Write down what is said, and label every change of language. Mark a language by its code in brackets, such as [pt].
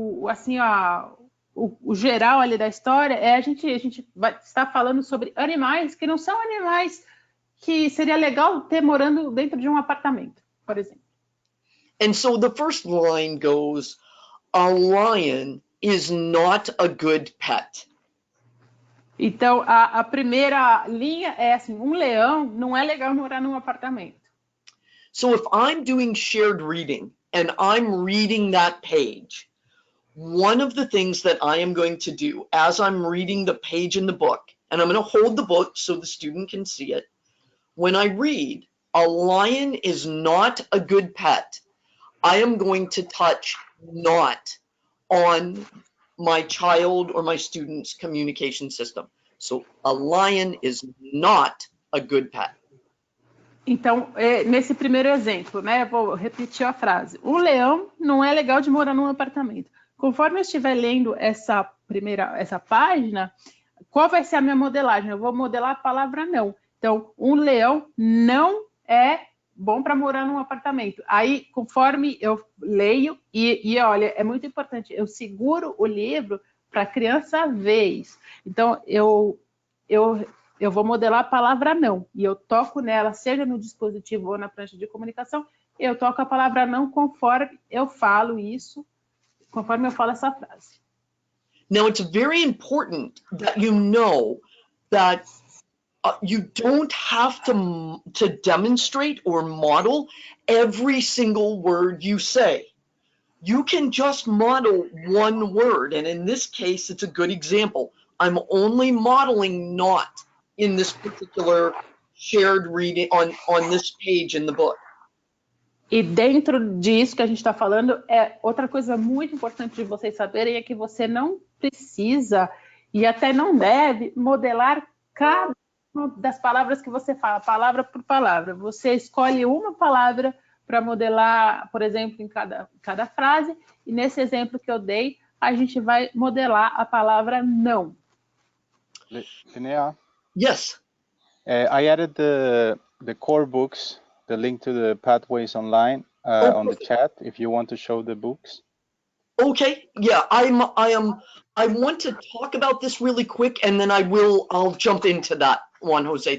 [pt] Assim, o geral ali da história é a gente vai estar falando sobre animais que não são animais que seria legal ter morando dentro de um apartamento, por exemplo. [en] And so the first line goes, a lion is not a good pet. [pt] Então, a primeira linha é assim, um leão não é legal morar num apartamento. [en] So if I'm doing shared reading and I'm reading that page, one of the things that I am going to do as I'm reading the page in the book, and I'm going to hold the book so the student can see it, when I read, a lion is not a good pet, I am going to touch not on my child or my student's communication system. So a lion is not a good pet. [pt] Então, nesse primeiro exemplo, né, vou repetir a frase. Um leão não é legal de morar num apartamento. Conforme eu estiver lendo essa página, qual vai ser a minha modelagem? Eu vou modelar a palavra não. Então, um leão não é bom para morar num apartamento. Aí, conforme eu leio, e olha, é muito importante, eu seguro o livro para a criança ver isso. Então, eu vou modelar a palavra não, e eu toco nela, seja no dispositivo ou na prancha de comunicação, eu toco a palavra não conforme eu falo isso, conforme eu falo essa frase. [en] Now, it's very important that you know that you don't have to demonstrate or model every single word you say. You can just model one word, and in this case, it's a good example. I'm only modeling not in this particular shared reading on this page in the book. [pt] E dentro disso que a gente está falando, outra coisa muito importante de vocês saberem é que você não precisa e até não deve modelar cada uma das palavras que você fala, palavra por palavra. Você escolhe uma palavra para modelar, por exemplo, em cada frase, e nesse exemplo que eu dei, a gente vai modelar a palavra não. [en] Linnea? Yes. I added the core books, the link to the pathways online on the chat, if you want to show the books. Okay, yeah, I want to talk about this really quick, and then I'll jump into that one, Jose.